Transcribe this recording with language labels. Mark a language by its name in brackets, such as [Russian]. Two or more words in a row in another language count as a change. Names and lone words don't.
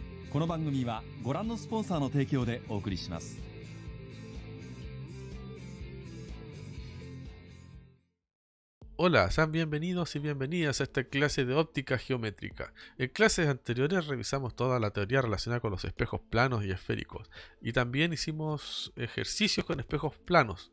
[Japanese] この番組はご覧のスポンサーの提供でお送りします。 [Spanish] Hola, sean bienvenidos y bienvenidas a esta clase de óptica geométrica. En clases anteriores revisamos toda la teoría relacionada con los espejos planos y esféricos. Y también hicimos ejercicios con espejos planos.